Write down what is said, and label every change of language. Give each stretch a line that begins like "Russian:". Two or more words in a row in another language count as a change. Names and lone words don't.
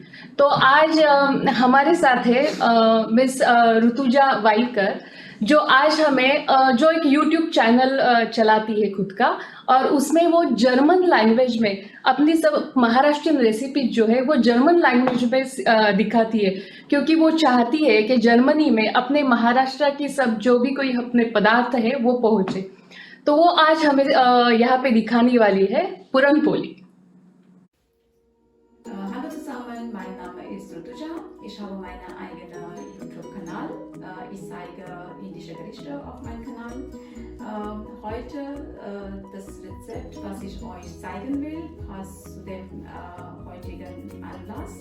Hindi: तो आज हमारे साथ है मिस ऋतुजा वाइकर, जो आज हमें जो एक YouTube चैनल चलाती है खुद का, और उसमें वो
English: German language
Hindi: में अपनी सब
English: Maharashtrian recipe
Hindi: जो है वो
English: German language
Hindi: में दिखाती है, क्योंकि वो चाहती है कि जर्मनी में अपने महाराष्ट्र की सब जो भी कोई अपने पदार्थ है वो पहुंचे। तो वो आज हमें यहाँ पे दिखाने वाली है पूरन पोली।
German: Hallo zusammen, mein Name ist ऋतुजा. Ich habe meinen eigenen YouTube-Kanal. Ich zeige indische Gerichte auf meinem Kanal. Heute das Rezept, was ich euch zeigen will, passt zu dem heutigen Anlass.